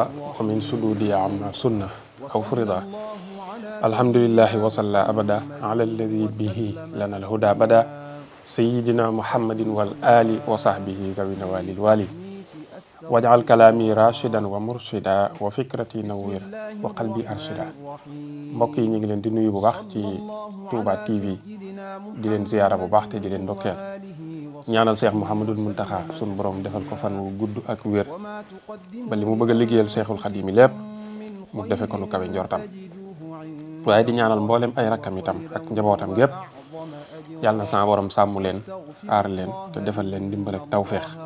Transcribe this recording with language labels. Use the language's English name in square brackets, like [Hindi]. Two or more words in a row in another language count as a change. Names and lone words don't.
[Arabic] ومن سدودي عما سنة أو فرضا الحمد لله وصلى أبدا على الذي به لنا الهدى بدا سيدنا محمد والآل وصحبه ذوي النوال الوالي واجعل كلامي راشدا ومرشدا وفكرتي نوير وقلبي أرشدا [Wolof] mbokk yi ñu ngi leen di nuyu bu baax ci Touba TV di leen ziyaara bu baax te di leen ndokkeel ñaanal Cheikh Mouhamadul Muntaxa sun borom defal ko fan wu gudd ak wér ba li mu bëgg a liggéeyal Cheikhul Xadim lépp mu defe ko nu kawe njortam waaye di ñaanal mboolem ay rakkam itam ak njabootam gépp yàlla na sama borom sàmm leen aar leen te defal leen ndimbal ak tawféex